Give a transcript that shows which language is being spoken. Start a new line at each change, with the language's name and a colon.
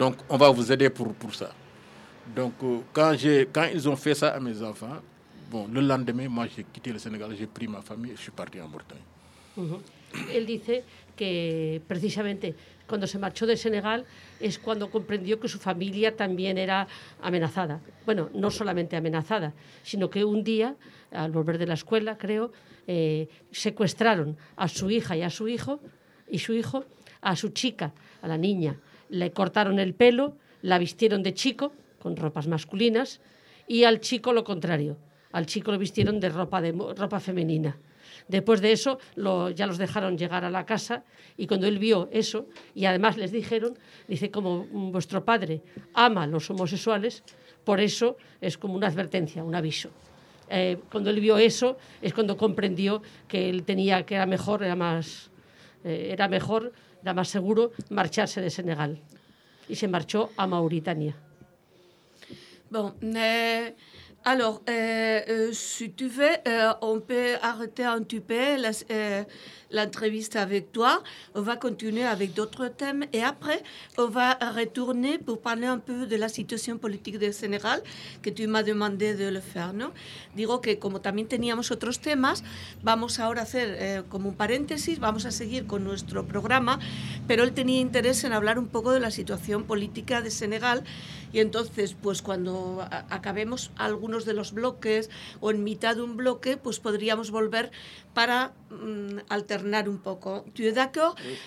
French: Donc, on va vous aider pour ça. Donc, quand ils ont fait ça à mes enfants, bon, le lendemain, moi, j'ai quitté le Sénégal, j'ai pris ma famille et je suis parti en Bretagne. Uh-huh. Il dit que, précisément, quand il se marchó du Sénégal, c'est quand il a compris que sa famille
Spanish: también era amenazada. Bueno, non solamente amenazada, sino que un día, al volver de la escuela, creo, secuestraron a su hija y a su hijo, y su hijo, a su chica, a la niña. Le cortaron el pelo, la vistieron de chico, con ropas masculinas, y al chico lo contrario. Al chico lo vistieron de ropa femenina. Después de eso, ya los dejaron llegar a la casa, y cuando él vio eso, y además les dijeron, dice, como vuestro padre ama a los homosexuales, por eso es como una advertencia, un aviso. Cuando él vio eso, es cuando comprendió que él tenía que era más seguro marcharse de Senegal. Y se marchó a Mauritania.
French: Bon, alors, si tu veux, on peut arrêter un petit peu l'entrevista avec toi. On va continuer avec d'autres thèmes. Et après, on va retourner pour parler un peu de la situation politique du Sénégal que tu m'as demandé de le faire, ¿no?
Spanish: Digo que, como también teníamos otros temas, vamos ahora a hacer como un paréntesis, vamos a seguir con nuestro programa, pero él tenía interés en hablar un poco de la situación política de Senegal. Y entonces, pues cuando acabemos algunos de los bloques o en mitad de un bloque, pues podríamos volver para alternar un poco. ¿Tú estás de acuerdo? Sí.